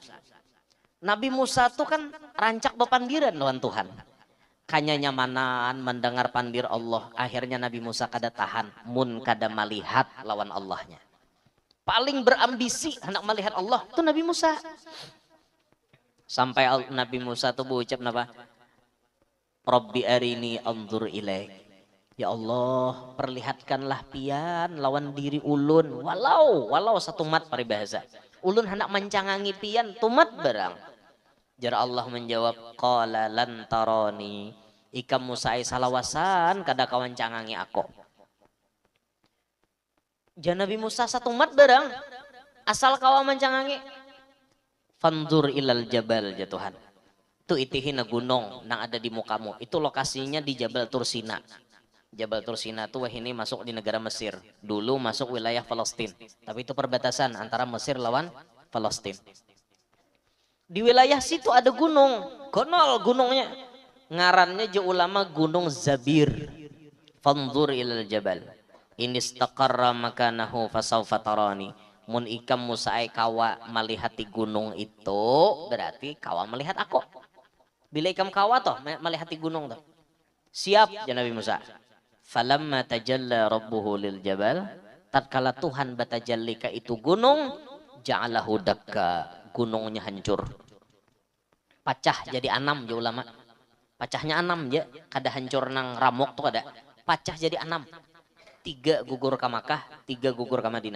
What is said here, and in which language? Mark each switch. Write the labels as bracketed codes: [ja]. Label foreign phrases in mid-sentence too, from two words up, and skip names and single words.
[bjn] Nabi Musa itu kan rancak bepandiran lawan Tuhan. Kanya nyamanan mendengar pandir Allah. Akhirnya Nabi Musa kada tahan. Mun kada melihat lawan Allahnya. [id] Paling berambisi hendak melihat Allah itu Nabi Musa. Sampai Nabi Musa tuh berucap apa? [ar] رب أرني أنظر إليك. [bjn] Ya Allah, perlihatkanlah pian lawan diri ulun. Walau satu mat paribahasa. Ulun hendak mencangangi pian tumat barang. Jar Allah menjawab, [ar] قال لن تراني. [bjn] Ikam Musa salawasan kada kawan cangangi aku. Jar Nabi Musa satu mat barang. Asal kawan mencangangi. [ar] فانظر إلى الجبل [bjn] ya Tuhan. Itu itihina gunung yang ada di mukamu. Itu lokasinya di Jabal Tursina. [id] Jabal Tursina itu ini masuk di negara Mesir. [bjn] Dulu masuk wilayah Palestina. Tapi itu perbatasan antara Mesir lawan Palestina. [id] Di wilayah situ ada gunung. [bjn] Gonol gunungnya. Ngarannya je ulama Gunung Zabir. [ar] فانظر إلى الجبل. إن استقر مكانه فسوف تراني. [bjn] Mun ikam Musa kawa melihati gunung itu berarti kawa melihat aku. Bila ikam kawa toh melihati gunung toh. Siap ya Nabi Musa. [ar] فلما تجلى ربه للجبل, [bjn] tatkala Tuhan batajalli ka itu gunung, [ar] جعله دكا, [bjn] gunungnya hancur. Pacah jadi 6 ya ulama. Pacahnya 6 ya, kada hancur nang ramok tuh kada. Pacah jadi 6. [id] 3 gugur ke Makkah, 3 gugur ke Madinah.